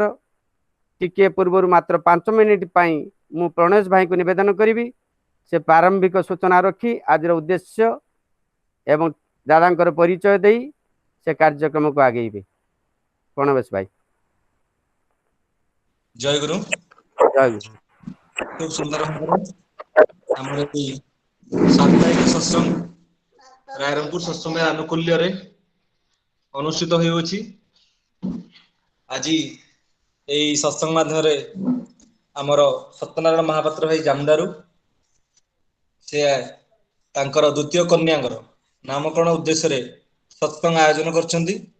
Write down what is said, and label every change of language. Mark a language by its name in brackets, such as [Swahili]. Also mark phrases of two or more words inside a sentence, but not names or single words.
[Odia] ଟିକିଏ ପୂର୍ବରୁ ମାତ୍ର 5 ମିନିଟ୍ ପାଇଁ ମୁଁ ପ୍ରଣେଶ ଭାଇଙ୍କୁ ନିବେଦନ କରିବି ସେ ପ୍ରାରମ୍ଭିକ ସୂଚନା ରଖି ଆଜିର ଉଦ୍ଦେଶ୍ୟ ଏବଂ ଦାଦାଙ୍କର ପରିଚୟ ଦେଇ ସେ କାର୍ଯ୍ୟକ୍ରମକୁ ଆଗେଇବେ। ପ୍ରଣେଶ ଭାଇ। ଜୟ ଗୁରୁ। ଜୟ ଗୁରୁ। [Bangla] খুব সুন্দর ভাবে [Odia] ଆମର এই ସାପ୍ତାହିକ ସତ୍ସଙ୍ଗ ରାୟରଙ୍ଗପୁର ସତ୍ସଙ୍ଗ ଆନୁକୂଲ୍ୟରେ ଅନୁଷ୍ଠିତ ହୋଇଅଛି। ଆଜି এই ସତ୍ସଙ୍ଗ ମାଧ୍ୟମରେ ଆମର ସତ୍ୟନାରାୟଣ ମହାପାତ୍ର ଭାଇ ଜାମଦାରୁ ସେ ତାଙ୍କର ଦ୍ୱିତୀୟ କନ୍ୟାଙ୍କର ନାମକରଣ ଉଦ୍ଦେଶ୍ୟରେ ସତ୍ସଙ୍ଗ ଆୟୋଜନ କରିଛନ୍ତି।